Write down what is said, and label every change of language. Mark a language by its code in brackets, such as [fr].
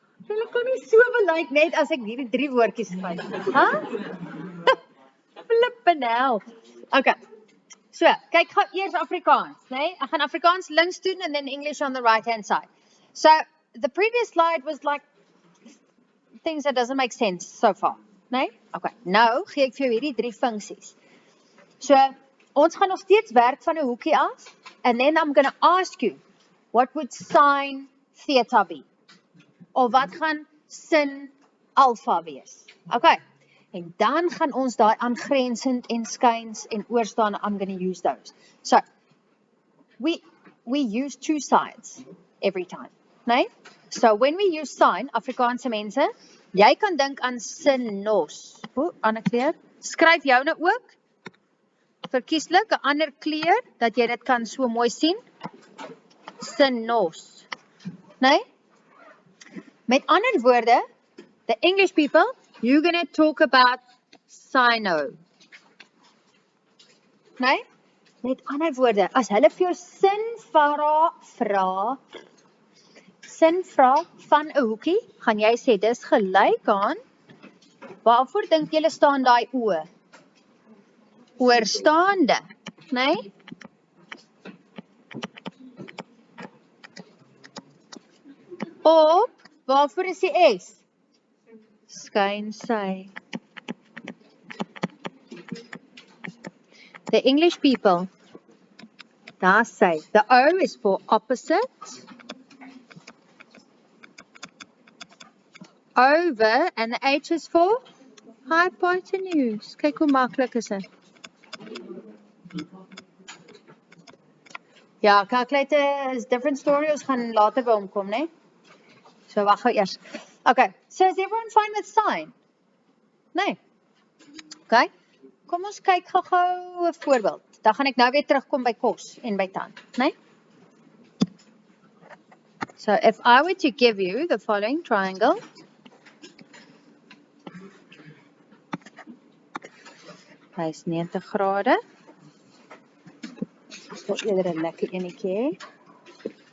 [af] Julle kan nie so belyk net as ek hierdie 3 woordjies vat. Ha? [en] Flippin' hell. [af] Okay. So, kyk gou eers Afrikaans, né? Ek gaan Afrikaans links doen [en] and then English on the right hand side. So, the previous slide was like things that doesn't make sense so far, né? Okay. [af] Nou gee ek vir jou hierdie 3 funksies. [en] So, [af] ons gaan nog steeds werk van 'n hoekie af [en] and then I'm going to ask you what would sine theta be? [af] Of wat gaan sin alpha wees? Okay. En dan gaan ons daai aangrensend en skuins en oorstaande, [en] I'm going to use those. So, we use 2 sides every time, né? So, when we use sine, [af] Afrikaanse mense, jy kan dink aan sinos. Ander kleur. Skryf joune ook. Verkieslik 'n ander kleur, dat jy dit kan so mooi sien. Sinos. Né? Met ander woorde, [en] the English people, you're going to talk about sino. [af] Nee? Met ander woorde, as hulle vir jou sin vra van 'n hoekie, gaan jy sê dis gelyk aan Waarvoor dink julle staan daai oë? Oorstaande, nee? Op, waarvoor is die S? Skynsy. [en] The English people, [af] daar sê, [en] the O is for opposite, over, and the H is for hypotenuse. [af] Kyk hoe maklik is dit. Ja, [en] calculator is different story, [af] ons gaan later by hom kom, né? So, wag gou eers. [en] Okay, so is everyone fine with sign? [af] Nee. Okay, kom ons kyk gou 'n voorbeeld. Dan gaan ek nou weer terugkom by kos en by tand, né? [en] So, if I were to give you the following triangle, [af] hy is 90 grade. Ek wil eerder 'n lekker enetjie hê.